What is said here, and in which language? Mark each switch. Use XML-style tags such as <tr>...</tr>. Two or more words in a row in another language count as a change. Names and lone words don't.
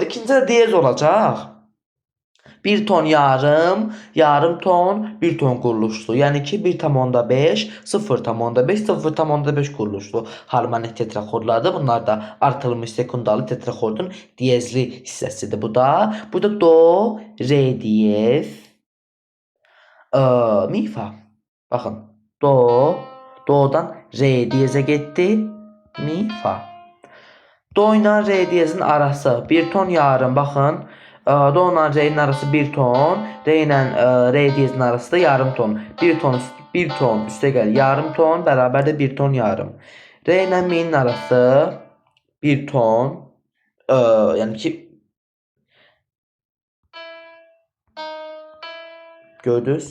<az>İkincisi də diyez olacaq. 1 ton yarım ton, 1 ton quruluşlu. Yəni ki 1,5, 0,5 quruluşlu harmonik tetraxordlardır. Bunlar da artırılmış sekundalı tetraxordun diyezli hissəsidir bu da. Bu da do, re diyez, mi, fa. Baxın, do'dan re diyezə getdi, mi, fa. Do ilə re diyezin arası 1 ton yarım, baxın. Do ilə re'nin arası 1 ton, re ilə re diyezin arası da yarım ton. 1 ton üstə gəl yarım ton bərabərdir 1 ton yarım. Re ilə mi'nin arası 1 ton, yəni ki gördünüz?</az>